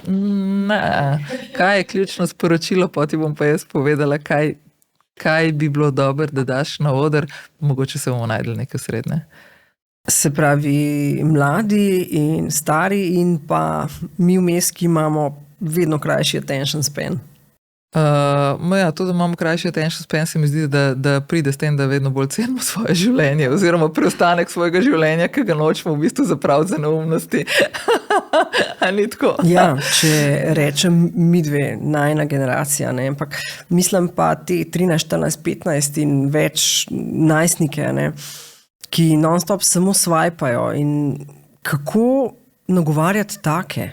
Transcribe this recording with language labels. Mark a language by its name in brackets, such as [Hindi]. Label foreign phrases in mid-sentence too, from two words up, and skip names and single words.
[Slovenian] Kaj je ključno sporočilo, potem bom pa jaz povedala, kaj bi bilo dobro, da daš na oder, mogoče se bomo najdeli nekaj srednje. Se pravi, mladi in stari in pa mi vmes, ki imamo vedno krajši [English] attention span. [Slovenian] Ja, to, da imamo krajši [English] attention span, [Slovenian] se mi zdi, da pride s tem, da vedno bolj cenimo svoje življenje oziroma preostanek svojega življenja, ki ga nočemo v bistvu zapraviti za neumnosti. A ni tako? Ja, če rečem midve, najina generacija, ne, ampak mislim pa te 13, 14, 15 in več najstnike, ne, ki non-stop samo swajpajo in kako nagovarjati take?